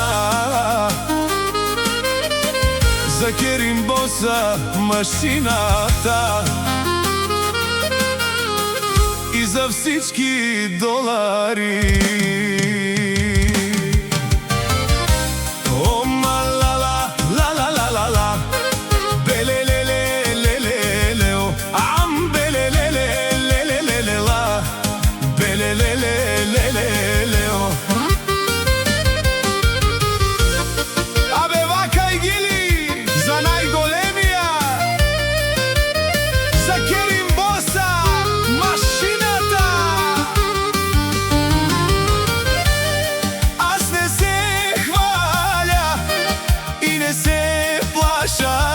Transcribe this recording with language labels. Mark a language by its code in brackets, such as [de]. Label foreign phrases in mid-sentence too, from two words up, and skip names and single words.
[bg] За Керим Боса машината и за всички долари. О, малала, ла-ла-ла-ла-ла, беле-ле-ле-ле-ле-ле-о, ам, беле-ле-ле-ле-ле-ле-ла, беле-ле-ле-ле-ле-ле-о. Абе, вакай гили за най-големия, за Керим Боса машината. Аз не се хваля и не се плаша.